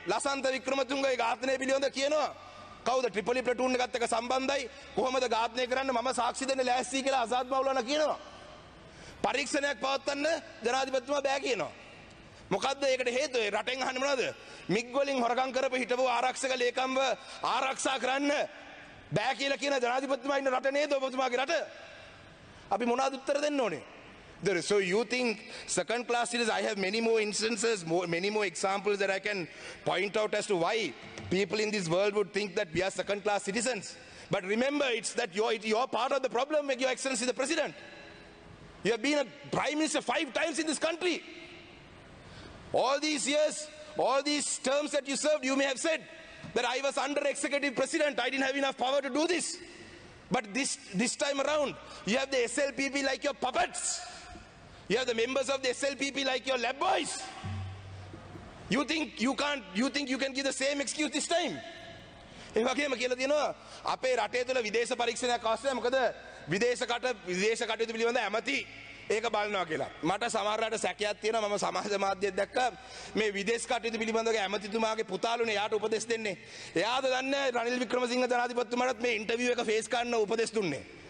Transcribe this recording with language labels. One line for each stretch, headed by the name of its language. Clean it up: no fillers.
Sinhala: ලසන්ත වික්‍රමතුංගගේ ඝාතනය පිළිබඳ කියනවා. කවුද ට්‍රිපලි ප්ලටූන් එකත් එක්ක සම්බන්ධයි කොහොමද ඝාතනය කරන්න මම සාක්ෂි දෙන්න ලෑස්ති කියලා ආසාද් මවුලානා කියනවා. පරීක්ෂණයක් පවත්වන්න ජනාධිපතිතුමා බෑ කියනවා. මොකද්ද ඒකට හේතුව? රටෙන් අහන්නේ මොනවද? මිග් වලින් හොරකම් කරපු හිටපු ආරක්ෂක ලේකම්ව ආරක්ෂා කරන්න බෑ කියලා කියන ජනාධිපතිතුමා ඉන්න රට නේද ඔබතුමාගේ රට? අපි මොනවද උත්තර දෙන්න ඕනේ?
English: So you think second class citizens? I have many more instances, many more examples that I can point out as to why people in this world would think that we are second class citizens. But remember, it's that you're part of the problem, Your Excellency the President. You have been a Prime Minister 5 times in this country. All these years, all these terms that you served, you may have said that I was under executive president, I didn't have enough power to do this. But this time around, you have the SLPP like your puppets. You have the members of the SLPP like your lab boys. You think you can give the same excuse this time?
Sinhala: ඒ වගේම කියලා තියෙනවා අපේ රටේ තුල විදේශ පරීක්ෂණයක් අවශ්‍ය නැහැ. මොකද විදේශ කටයුතු පිළිබඳ ඇමති ඒක බලනවා කියලා. මට සමහරවිට සැකයක් තියෙනවා. මම සමාජ මාධ්‍යයක් දැක්කා මේ විදේශ කටයුතු පිළිබඳව ඇමතිතුමාගේ පුතාලුනේ යාට උපදෙස් දෙන්නේ. එයාද දන්නේ රනිල් වික්‍රමසිංහ ජනාධිපතිතුමාට මේ ඉන්ටර්විව් එක ෆේස් කරන්න උපදෙස් දුන්නේ.